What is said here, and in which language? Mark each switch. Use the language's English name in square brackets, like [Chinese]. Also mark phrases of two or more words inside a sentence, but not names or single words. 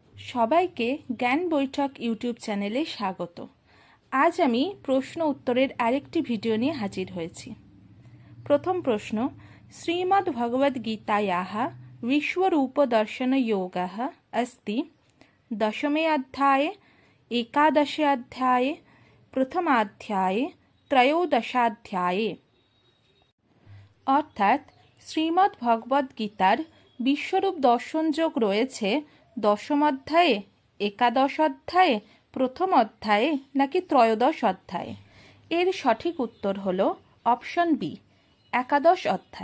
[Bangla] সবাইকে জ্ঞান বৈঠক ইউটিউব চ্যানেলে স্বাগত। আজ আমি প্রশ্ন উত্তরের আরেকটি ভিডিও নিয়ে হাজির হয়েছি। প্রথম প্রশ্ন, [Sanskrit] শ্রীমদ্ ভগবদ্ গীতায়াः विश्वरूपदर्शनयोगः अस्ति दशमे अध्याये, एकादशे अध्याये, प्रथमाध्याये, त्रयोदशाध्याये। [Bangla] অর্থাৎ শ্রীমদ্ ভগবদ্ গীতার বিশ্বরূপ দর্শন যোগ রয়েছে দশম অধ্যায়ে, একাদশ অধ্যায়ে, প্রথম অধ্যায়ে নাকি ত্রয়োদশ অধ্যায়ে? এর সঠিক উত্তর হল অপশন বি, একাদশ অধ্যায়।